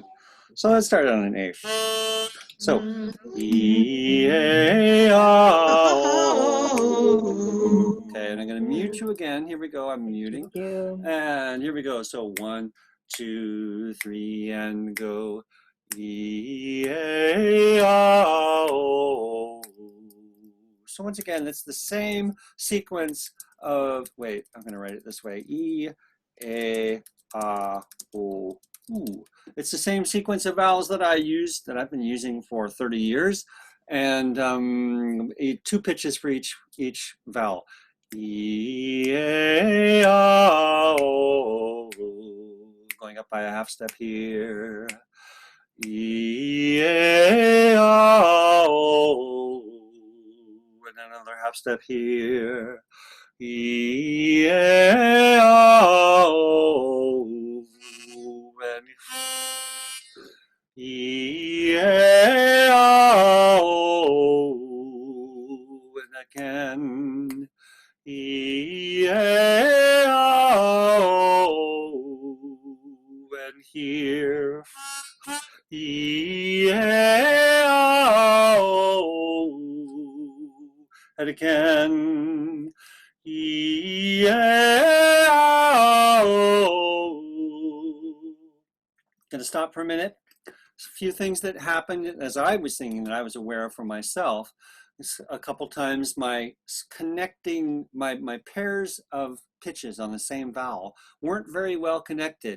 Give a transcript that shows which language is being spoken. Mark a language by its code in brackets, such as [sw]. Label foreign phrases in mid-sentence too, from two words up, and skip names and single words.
[en] So let's start on an A. So, E-A-O. Okay, and I'm going to mute you again. Here we go, I'm muting. And here we go. So 1, 2, 3, and go. E-A-O. So once again, it's the same sequence of, wait, I'm going to write it this way. E-A-O. It's the same sequence of vowels that I've been using for 30 years, and 2 pitches for each vowel. E-A-O. Going up by a half step here. E-A-O. And another half step here. E-A-O. And E-A-O. And again. E-A-O. And here. E-A-O. And again. E-A-O. Gonna stop for a minute. A few things that happened as I was singing that I was aware of for myself. A couple times my connecting, my pairs of pitches on the same vowel weren't very well connected.